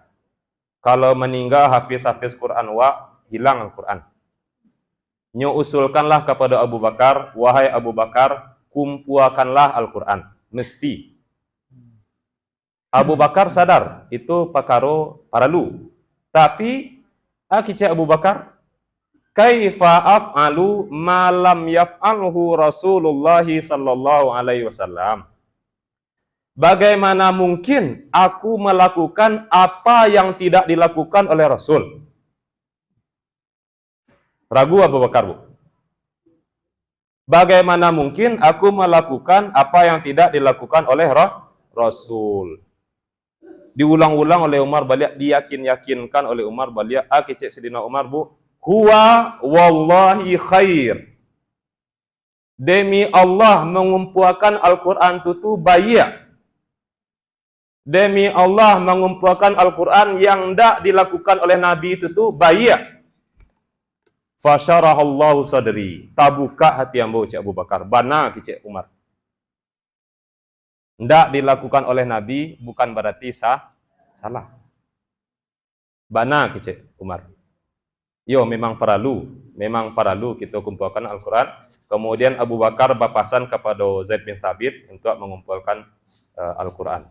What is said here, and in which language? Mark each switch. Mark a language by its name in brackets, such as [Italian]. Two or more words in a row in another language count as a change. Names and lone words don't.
[Indonesian] Kalau meninggal hafiz Quran hilang Al-Quran. [Minangkabau] Nyo usulkanlah kepada Abu Bakar, wahai Abu Bakar, kumpuakanlah Al-Quran. [Indonesian] Mesti. [Minangkabau] Abu Bakar sadar, itu perkara paralu. Tapi, kicik Abu Bakar, [Arabic] كيف أفعل ما لم يفعله رسول الله صلى الله عليه وسلم. [Indonesian] Bagaimana mungkin aku melakukan apa yang tidak dilakukan oleh Rasul? [Minangkabau] Ragu Abu Bakar, Bu. [Indonesian] Bagaimana mungkin aku melakukan apa yang tidak dilakukan oleh Rasul? [Minangkabau] Diulang-ulang oleh Umar balik, diyakin-yakinkan oleh Umar balik, kecek Sidina Umar, Bu. [Arabic] هو والله خير. [Indonesian] Demi Allah mengumpulkan Al-Quran itu baik. Demi Allah mengumpulkan Al-Quran yang tidak dilakukan oleh Nabi itu baik. [Arabic] فشرح الله صدري. [Minangkabau] Tabuka hati ambo cik Abu Bakar. Bana cik Umar. [Indonesian] Tidak dilakukan oleh Nabi bukan berarti salah. [Minangkabau] Bana cik Umar. [Indonesian] Yo memang perlu kita kumpulkan Al-Quran. Kemudian Abu Bakar berpasan kepada Zaid bin Thabit untuk mengumpulkan Al-Quran.